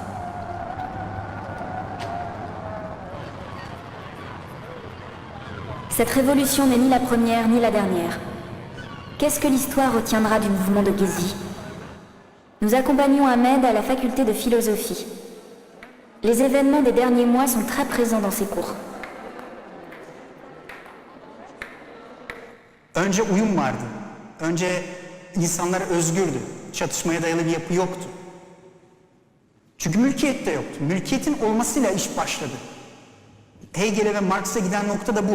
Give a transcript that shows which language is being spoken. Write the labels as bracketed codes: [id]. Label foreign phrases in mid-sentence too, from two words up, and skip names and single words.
[fr] Cette révolution n'est ni la première ni la dernière. Qu'est-ce que l'histoire retiendra du mouvement de Gezi? Nous accompagnons Ahmed à la faculté de philosophie. Les événements des derniers mois sont très présents dans ses cours. [tr] Önce uyum vardı. Önce insanlar özgürdü. Çatışmaya dayalı bir yapı yoktu. Çünkü mülkiyet de yoktu. Mülkiyetin olmasıyla iş başladı. Hegel'e ve Marx'a giden nokta da bu.